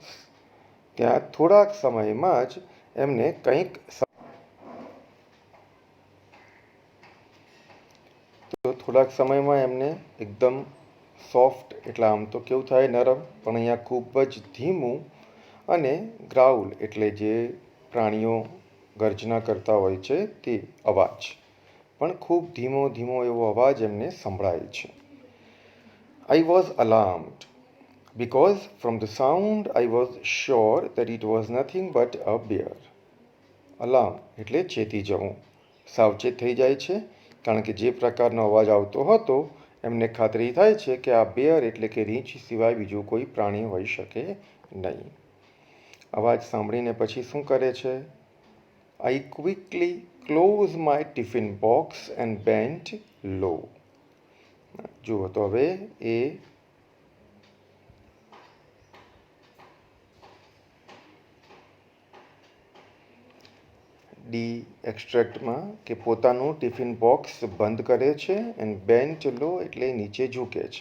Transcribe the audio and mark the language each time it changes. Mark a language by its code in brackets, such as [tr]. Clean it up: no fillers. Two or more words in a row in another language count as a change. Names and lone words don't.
[gu] ત્યાં થોડાક સમયમાં જ એમને કંઈક, તો થોડાક સમયમાં એમને એકદમ સોફ્ટ એટલે આમ તો કેવું થાય નરમ, પણ અહીંયા ખૂબ જ ધીમું, અને ગ્રાઉલ એટલે જે પ્રાણીઓ ગર્જના કરતા હોય છે તે અવાજ, પણ ખૂબ ધીમો ધીમો એવો અવાજ એમને સંભળાય છે. [en] I was alarmed because from the sound I was sure that it was nothing but a bear. [gu] અલાર્મ એટલે ચેતી જવું, સાવચેત થઈ જાય છે, કારણ કે જે પ્રકારનો અવાજ આવતો હતો એમને ખાતરી થાય છે કે આ બેર એટલે કે રીંછ સિવાય બીજું કોઈ પ્રાણી હોઈ શકે નહીં. અવાજ સાંભળીને પછી શું કરે છે? [en] I quickly closed my tiffin box and bent low. [gu] જુઓ તો હવે એ ડી એક્સ્ટ્રેક્ટમાં કે પોતાનું [en] tiffin box [gu] બંધ કરે છે, [en] and bent low [gu] એટલે નીચે ઝૂકે છે.